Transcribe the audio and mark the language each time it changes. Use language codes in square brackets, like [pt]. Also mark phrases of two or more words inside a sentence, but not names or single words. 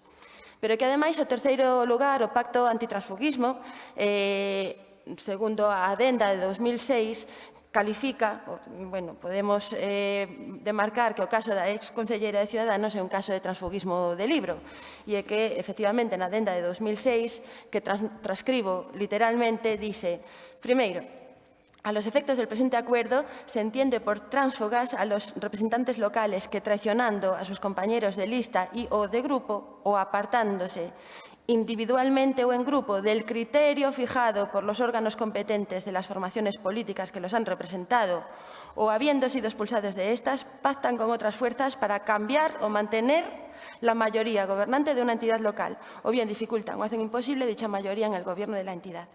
[gl] Pero que, ademais, o terceiro lugar, o Pacto Antitransfugismo, segundo a adenda de 2006, califica, podemos demarcar que o caso da exconcelleira de Ciudadanos é un caso de transfugismo de libro e é que, efectivamente, na adenda de 2006, que transcribo literalmente, dice, primeiro, [es] a los efectos del presente acuerdo se entiende por tránsfugas a los representantes locales que, traicionando a sus compañeros de lista y o de grupo o apartándose individualmente o en grupo del criterio fijado por los órganos competentes de las formaciones políticas que los han representado o habiendo sido expulsados de estas, pactan con otras fuerzas para cambiar o mantener la mayoría gobernante de una entidad local o bien dificultan o hacen imposible dicha mayoría en el gobierno de la entidad.